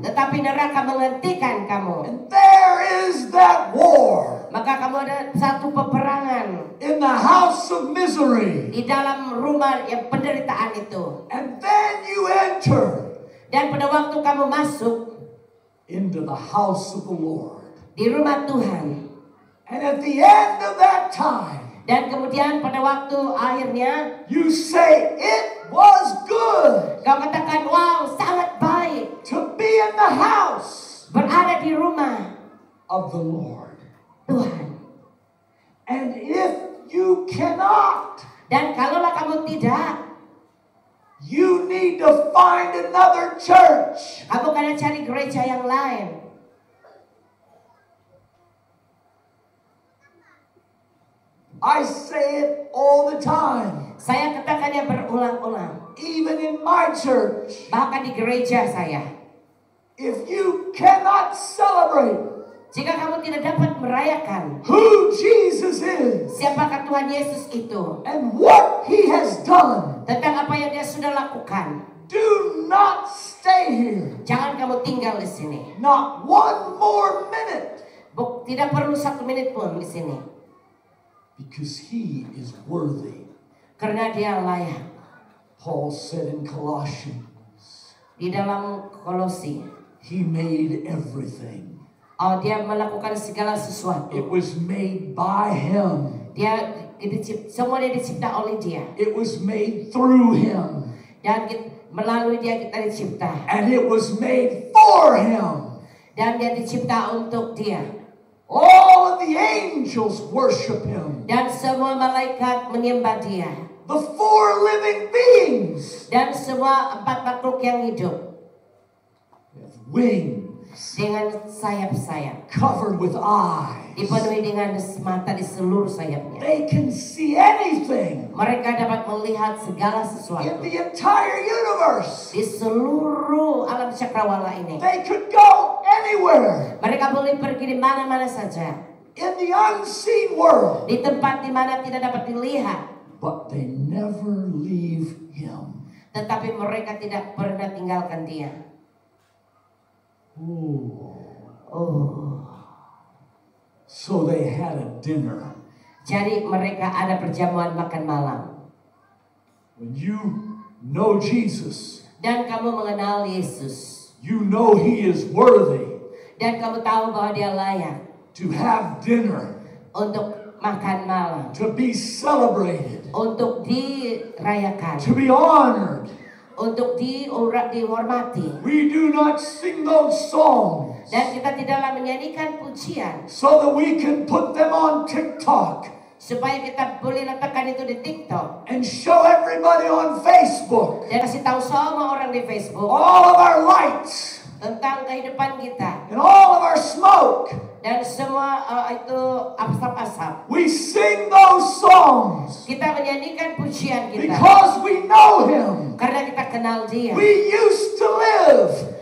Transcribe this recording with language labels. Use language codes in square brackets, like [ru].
[id] Tetapi neraka menghentikan kamu. [en] And there is that war [id] Maka kamu ada satu peperangan [en] in the house of misery. [id] di dalam rumah yang penderitaan itu. [en] And then you enter [id] Dan pada waktu kamu masuk [en] into the house of the Lord. [id] di rumah Tuhan. [en] And at the end of that time, [id] Dan kemudian pada waktu akhirnya [en] you say, it was good [id] kau katakan, wow, sangat baik [en] to be in the house [id] berada di rumah [en] of the Lord. [id] Tuhan. [en] And if you cannot, [id] Dan kalaulah kamu tidak, [en] you need to find another church. [id] kamu akan cari gereja yang lain. [en] I say it all the time. [id] Saya katakannya berulang-ulang. [en] Even in my church, [id] Bahkan di gereja saya. [en] if you cannot celebrate [id] Jika kamu tidak dapat merayakan [en] who Jesus is [id] siapakah Tuhan Yesus itu, [en] and what He has done, [id] tentang apa yang Dia sudah lakukan, [en] do not stay here. [id] jangan kamu tinggal di sini. [en] Not one more minute. [id] Tidak perlu 1 menit pun di sini. [en] Because He is worthy. [id] Karena Dia layak. [en] Paul said in Colossians, [id] Di dalam Kolosi, [en] he made everything. [id] dia melakukan segala sesuatu. [en] It was made by him. [id] Semua dicipta oleh dia. [en] It was made through him. [id] Dan melalui dia kita dicipta. [en] And it was made for him. [id] Dan dia dicipta untuk dia. [en] All of the angels worship him. [id] Dan semua malaikat menyembah dia. [en] The 4 living beings [id] Dan semua 4 makhluk yang hidup [en] have wings [id] dengan sayap-sayap, [en] covered with eyes. [id] dipenuhi dengan mata di seluruh sayapnya. [en] They can see anything [id] Mereka dapat melihat segala [en] in [id] sesuatu [en] the entire universe. [id] di seluruh alam cakrawala ini. [en] They could go anywhere [id] Mereka boleh pergi di mana-mana saja, [en] in the unseen world, [id] di tempat di mana tidak dapat dilihat. [en] but they never leave him. [id] Tetapi mereka tidak pernah tinggalkan dia. [en] So they had a dinner. [id] Jadi mereka ada perjamuan makan malam. [en] When you know Jesus, [id] Dan kamu mengenal Yesus. [en] you know he is worthy [id] Dan kamu tahu bahwa dia layak [en] to have dinner, [id] untuk makan malam, [en] to be celebrated, [id] untuk dirayakan, [en] to be honored. [id] untuk dihormati. [en] We do not sing those songs [id] Dan kita tidaklah menyanyikan pujian [en] so that we can put them on TikTok [id] supaya kita boleh letakkan itu di TikTok [en] and show everybody on Facebook [id] dan kasih tahu semua orang di Facebook [en] all of our lights [id] tentang kehidupan kita [en] and all of our smoke. [id] dan semua itu asap-asap. [en] We sing those songs [id] Kita menyanyikan pujian kita [en] because we know him. [id] karena kita kenal dia. [en] We used to live